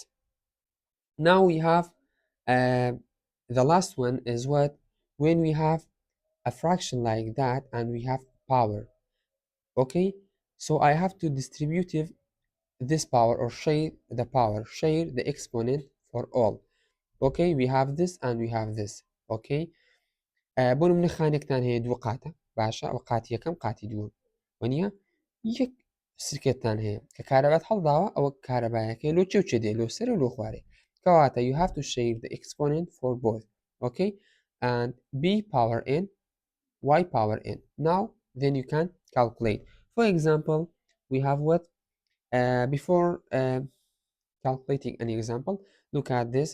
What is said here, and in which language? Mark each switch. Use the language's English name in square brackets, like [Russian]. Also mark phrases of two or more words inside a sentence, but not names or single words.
[English] Now we have uh, the last one is what? When we have a fraction like that and we have power. Okay, so I have to distribute this power, or share the power, share the exponent for all. Okay, we have this and we have this. [Central Kurdish] Okay, بۆ نمونە خانێکتان هەیە دوو قاتە باشە، ئەو قاتی یەکەم قاتی دووەم وەنیە یەک سرکێتتان هەیە کە کارەبات هەڵداوە ئەوە کارەبایەکەی لۆ چێ و چێ دێ لۆ سەر و لۆ خوارێ کەواتە [English] you have to share the exponent for both. Okay, and b power n, y power n. Now then you can calculate. For example, we have what before calculating an example, look at this.